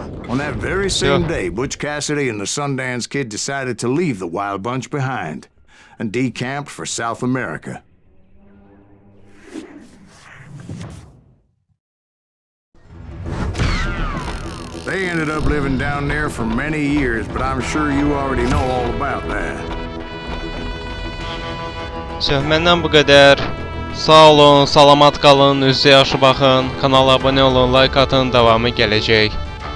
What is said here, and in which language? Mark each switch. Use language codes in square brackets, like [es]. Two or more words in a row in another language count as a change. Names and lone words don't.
[en] On that very same day, Butch Cassidy and the Sundance Kid decided to leave the Wild Bunch behind and decamped for South America. They ended up living down there for many years, but I'm sure you already know all about that. [az] Məndən bu qədər. Sağ olun, salamat qalın, üzə yaxşı baxın, kanala abunə olun, like atın, davamı gələcək.